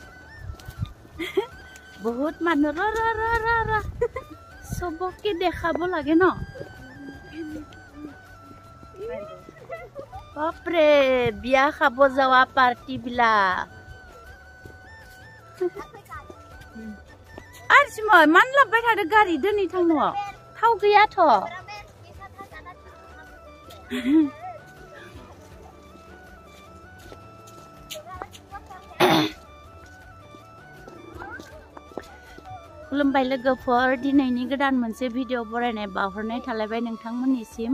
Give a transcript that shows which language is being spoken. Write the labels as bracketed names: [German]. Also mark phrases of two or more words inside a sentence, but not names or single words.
[Assamese] বহুত মানুহ চবকে দেখাব লাগে ন। বাপৰে বিয়া খাব যাওয়া পাৰ্টি বিলাক। আর সময় মান [Bodo] লাবबाय थादो गारि दोनै थांनो थाव गैयाथ'। खुलुमबाय लोगोफोर, दिनैनि गोदान मोनसे भिडिअ बरायनाय बावहरनाय थालायबाय नोंथांमोननिसिम।